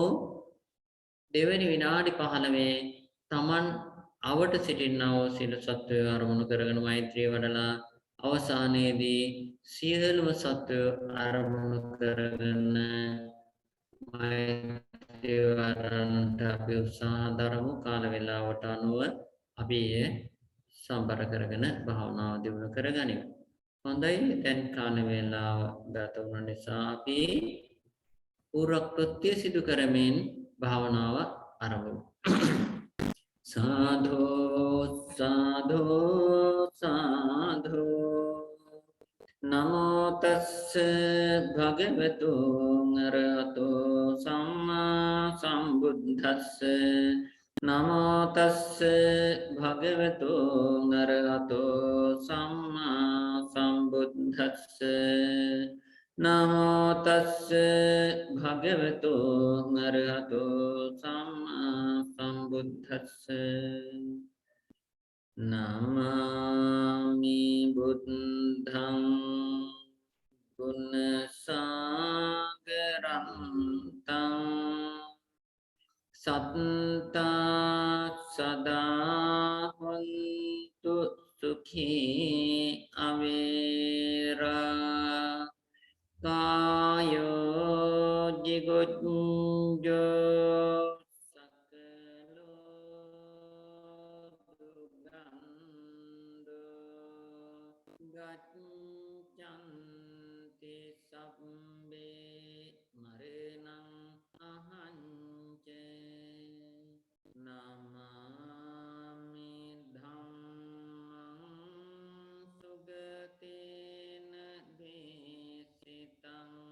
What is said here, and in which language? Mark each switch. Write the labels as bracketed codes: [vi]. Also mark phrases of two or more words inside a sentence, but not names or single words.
[si] දෙවැනි විනාඩි 15 තමන් අවට සිටිනා වූ සියලු සත්වයෝ අරමුණු කරගෙන මෛත්‍රිය වඩලා අවසානයේදී සියලුම සත්වයෝ අරමුණු කරගෙන මෛත්‍රිය වඩන්නට අපි උත්සාහ දරමු. කාල වේලාවට අනුව අපි සම්බර කරගෙන භාවනාව දියුණු කරගනිමු. හොඳයි, දැන් කාල වේලාව ගත වුණ නිසා අපි පුරක්‍ෘත්‍ය සිදු කරමින් භාවනාව ආරම්භ කරමු. [pi] साधो साधो साधो नमो तस्स भगवतो अरहतो सम्मा सम्बुद्धस्स नमो तस्स भगवतो अरहतो सम्मा सम्बुद्धस्स नमो तस्स भगवतो अरहतो सम्मा सम्बुद्धस्स नमामि बुद्धं गुणसागरन्तं सत्ता सदा हन्तु सुखी अवेरा कायो जिगुज्जो गच्छन्ति सब्बे मरणं अहञ्च नमामि धम्मं सुगतेन देशितं